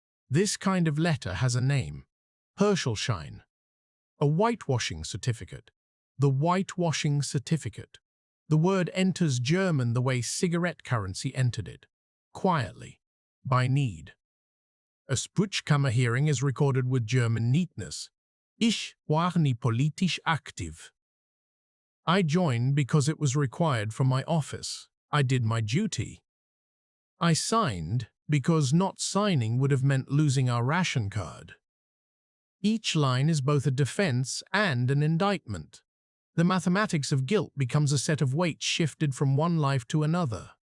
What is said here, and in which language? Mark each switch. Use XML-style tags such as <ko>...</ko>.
<en>This kind of letter has a name: Herschelschein. A whitewashing certificate. The whitewashing certificate. The word enters German the way cigarette currency entered it, quietly, by need. A Sprüchkammer hearing is recorded with German neatness.</en> <de>Ich war nie politisch aktiv.</de> <en>I joined because it was required from my office. I did my duty. I signed because not signing would have meant losing our ration card. Each line is both a defense and an indictment. The mathematics of guilt becomes a set of weights shifted from one life to another.</en>